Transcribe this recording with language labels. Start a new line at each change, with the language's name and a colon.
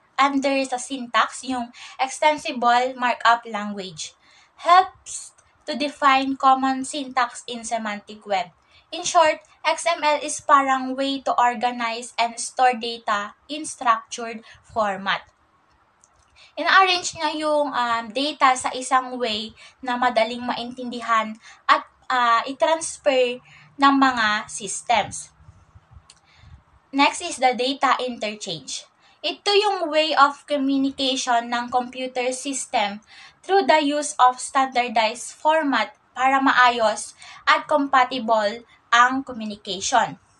English: Under sa syntax, yung extensible markup language helps to define common syntax in semantic web. In short, XML is parang way to organize and store data in structured format.
Filipino: Ina-arrange niya yung data sa isang way na madaling maintindihan at i-transfer ng mga systems.
English: Next is the data interchange.
Filipino: Ito yung
English: way of communication ng computer system through the use of standardized format
Filipino: para maayos at
English: compatible ang communication.